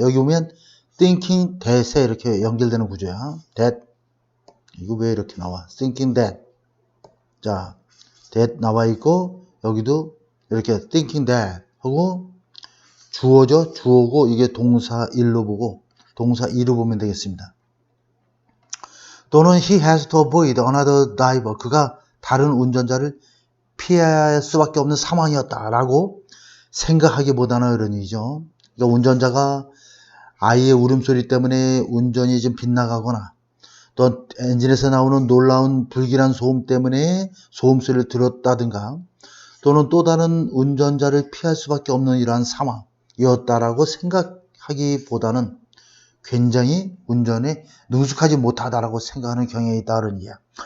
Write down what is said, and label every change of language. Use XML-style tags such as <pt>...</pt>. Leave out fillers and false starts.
<ko>여기 보면 thinking that에 이렇게 연결되는 구조야. that. 이거 왜 이렇게 나와?</ko> <en>thinking that.</en> <ko>자, that 나와 있고 여기도 이렇게</ko> <en>thinking that</en> <ko>하고 주어죠. 주어고 이게 동사 1로 보고 동사 2로 보면 되겠습니다.</ko> <en>또는 he has to avoid another driver.</en> <ko>그가 다른 운전자를 피할 수밖에 없는 상황이었다라고 생각하기보다는 이런 얘기죠. 그러니까 운전자가 아이의 울음소리 때문에 운전이 좀 빗나가거나 또 엔진에서 나오는 놀라운 불길한 소음 때문에 소음소리를 들었다든가 또는 또 다른 운전자를 피할 수밖에 없는 이러한 상황이었다라고 생각하기보다는 굉장히 운전에 능숙하지 못하다라고 생각하는 경향이 있다는 이야.</ko>